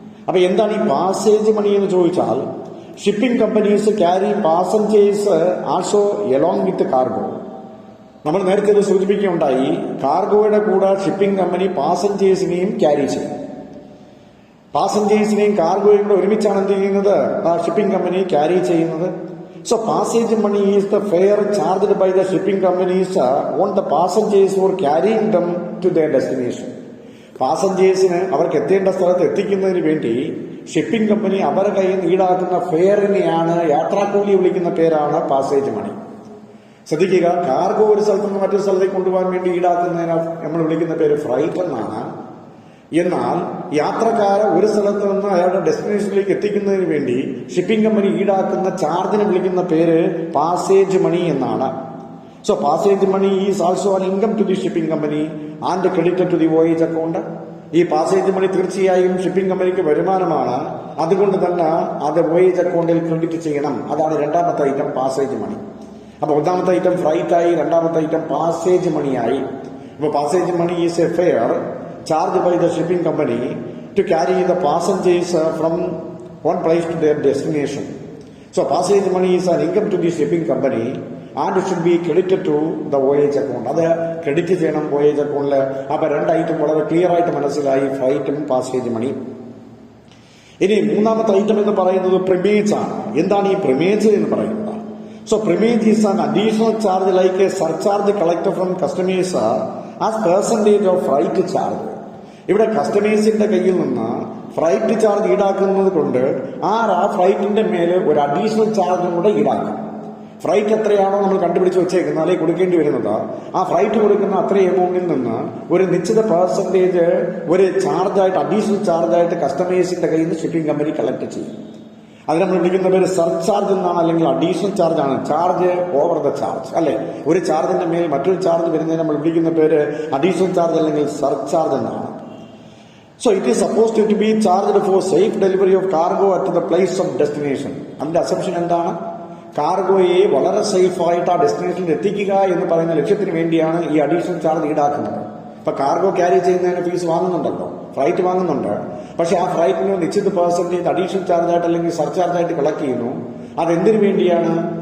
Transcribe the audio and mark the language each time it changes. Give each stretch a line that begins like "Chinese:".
Malayalam: അപ്പൊ എന്താണ് ഈ പാസേജ് മണി എന്ന് ചോദിച്ചാൽ,
English: Shipping companies carry passengers also along with cargo.
Malayalam: നമ്മൾ നേരത്തെ ഇത് സൂചിപ്പിക്കുകയുണ്ടായി, കാർഗോയുടെ കൂടെ ഷിപ്പിംഗ് കമ്പനി പാസഞ്ചേഴ്സിനെയും ക്യാരി ചെയ്യും. പാസഞ്ചേഴ്സിനെയും കാർഗോയും കൂടെ ഒരുമിച്ചാണ് എന്ത് ചെയ്യുന്നത്, ഷിപ്പിംഗ് കമ്പനി ക്യാരി ചെയ്യുന്നത്.
English: So passage money is the fare charged by the shipping companies on the passengers for carrying them to their destination.
Malayalam: പാസഞ്ചേഴ്സിന് അവർക്ക് എത്തേണ്ട സ്ഥലത്ത് എത്തിക്കുന്നതിന് വേണ്ടി ഷിപ്പിംഗ് കമ്പനി അവരുടെ കയ്യിൽ നിന്ന് ഈടാക്കുന്ന ഫെയറിനെയാണ്, യാത്രാക്കൂലി വിളിക്കുന്ന പേരാണ് പാസേജ് മണി. ശ്രദ്ധിക്കുക, കാർഗോ ഒരു സ്ഥലത്ത് നിന്ന് മറ്റൊരു സ്ഥലത്തേക്ക് കൊണ്ടുപോകാൻ വേണ്ടി ഈടാക്കുന്നതിന് നമ്മൾ വിളിക്കുന്ന പേര് ഫ്രൈറ്റ് എന്നാണ്. എന്നാൽ യാത്രക്കാരെ ഒരു സ്ഥലത്ത് നിന്ന് അയാളുടെ ഡെസ്റ്റിനേഷനിലേക്ക് എത്തിക്കുന്നതിന് വേണ്ടി ഷിപ്പിംഗ് കമ്പനി ഈടാക്കുന്ന ചാർജിനെ വിളിക്കുന്ന പേര് പാസേജ് മണി എന്നാണ്.
English: So passage money is also an income to the shipping company and credited to the voyage account.
Malayalam: ഈ പാസേജ് മണി തീർച്ചയായും ഷിപ്പിംഗ് കമ്പനിക്ക് വരുമാനമാണ്. അതുകൊണ്ട് തന്നെ അത് വോയേജ് അക്കൗണ്ടിൽ ക്രെഡിറ്റ് ചെയ്യണം. അതാണ് രണ്ടാമത്തെ ഐറ്റം, പാസേജ് മണി. അപ്പൊ ഒന്നാമത്തെ ഐറ്റം ഫ്ലൈറ്റ് ആയി, രണ്ടാമത്തെ ഐറ്റം പാസേജ് മണിയായി.
English: അപ്പൊ passage money is a fair charged by the shipping company to carry the passengers from one place to their destination. So passage money is an income to the shipping company and it should be credited to the voyage account.
Malayalam: അത് credit ചെയ്യണം voyage accountല്. അപ്പൊ രണ്ട് item വളരെ clear ആയിട്ട് മനസ്സിലായി, ഫ്ലൈറ്റും passage money. ഇനി മൂന്നാമത്തെ item എന്ന് പറയുന്നത് പ്രിമേജ് ആണ്. എന്താണ് ഈ പ്രിമേജ് എന്ന് പറയുന്നത്?
English: So primage is an additional charge like a surcharge collected from customers as percentage of freight charge.
Malayalam: ഇവിടെ കസ്റ്റമേഴ്സിന്റെ കയ്യിൽ നിന്ന് ഫ്ലൈറ്റ് ചാർജ് ഈടാക്കുന്നത് കൊണ്ട് ആ ഫ്ലൈറ്റിന്റെ മേലെ ഒരു അഡീഷണൽ ചാർജും കൂടെ ഈടാക്കും. ഫ്ലൈറ്റ് എത്രയാണോ നമ്മൾ കണ്ടുപിടിച്ച് വെച്ചേക്കുന്നത് അല്ലെങ്കിൽ കൊടുക്കേണ്ടി വരുന്നത്, ആ ഫ്ലൈറ്റ് കൊടുക്കുന്ന അത്രയും എമൗണ്ടിൽ നിന്ന് ഒരു നിശ്ചിത പെർസെന്റേജ് ഒരു ചാർജായിട്ട്, അഡീഷണൽ ചാർജായിട്ട് കസ്റ്റമേഴ്സിന്റെ കയ്യിൽ നിന്ന് ഷിപ്പിംഗ് കമ്പനി കളക്ട് ചെയ്യും. അത് നമ്മൾ വിളിക്കുന്ന പേര് സർചാർജ് എന്നാണ്, അല്ലെങ്കിൽ അഡീഷണൽ ചാർജ് ആണ്.
English: charge over the charge
Malayalam: അല്ലെ. ഒരു ചാർജിന്റെ മേൽ മറ്റൊരു ചാർജ് വരുന്നതിന് നമ്മൾ വിളിക്കുന്ന പേര് അഡീഷണൽ ചാർജ് അല്ലെങ്കിൽ സർചാർജ് എന്നാണ്.
English: So it is supposed to be charged for safe delivery of cargo at the place of destination.
Malayalam: അതിന്റെ അസംഷൻ എന്താണ്? കാർഗോയെ വളരെ സേഫ് ആയിട്ട് ആ ഡെസ്റ്റിനേഷനിൽ എത്തിക്കുക എന്ന് പറയുന്ന ലക്ഷ്യത്തിന് വേണ്ടിയാണ് ഈ അഡീഷണൽ ചാർജ് ഈടാക്കുന്നത്. ഇപ്പൊ കാർഗോ ക്യാരി ചെയ്യുന്നതിന് ഫീസ് വാങ്ങുന്നുണ്ടല്ലോ, ഫ്ലൈറ്റ് വാങ്ങുന്നുണ്ട്. പക്ഷെ ആ ഫ്ലൈറ്റിന് നിശ്ചിത പെർസെന്റേജ് അഡീഷണൽ ചാർജായിട്ട് അല്ലെങ്കിൽ സർചാർജായിട്ട് കളക്ട് ചെയ്യുന്നു. അതെന്തിനു വേണ്ടിയാണ്?